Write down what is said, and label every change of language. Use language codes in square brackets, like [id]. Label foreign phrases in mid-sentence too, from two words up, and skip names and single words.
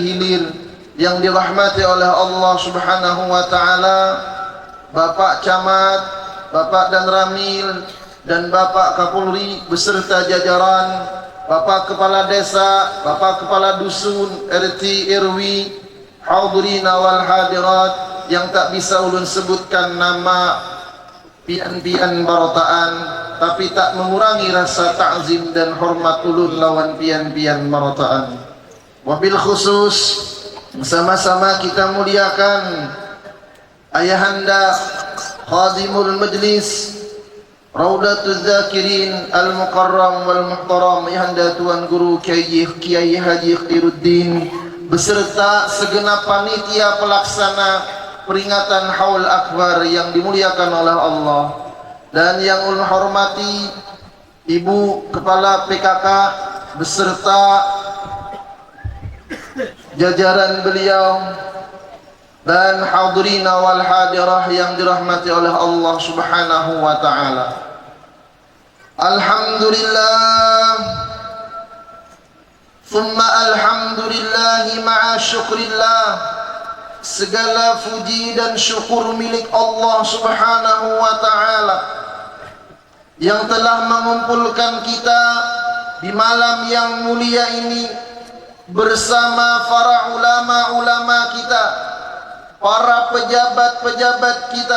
[id] Hilir yang dirahmati oleh Allah [ar] سبحانه وتعالى, [id] Bapak Camat, Bapak Dan Ramil, dan Bapak Kapolri beserta jajaran, Bapak Kepala Desa, Bapak Kepala Dusun, RT RW, [ar] حاضرين والحاضرات [id] yang tak bisa [bjn] ulun sebutkan nama pian-pian barotaan, [id] tapi tak mengurangi rasa ta'zim dan hormat [bjn] ulun lawan pian-pian barotaan. [id] Wabil khusus sama-sama kita muliakan Ayahanda Khadimul Majlis Raudatul Dzakirin [ar] المكرم والمحترم, [id] Ayahanda Tuan Guru Kiai Haji Khairuddin beserta segenap panitia pelaksana peringatan Haul Akbar yang dimuliakan oleh Allah, dan yang ulun hormati Ibu Kepala PKK beserta jajaran beliau, dan [ar] حاضرين والحاضرة [id] yang dirahmati oleh Allah [ar] سبحانه وتعالى. الحمد لله ثم الحمد لله مع شكر الله. [id] Segala puji dan syukur milik Allah [ar] سبحانه وتعالى [id] yang telah mengumpulkan kita di malam yang mulia ini bersama para ulama-ulama kita, para pejabat-pejabat kita.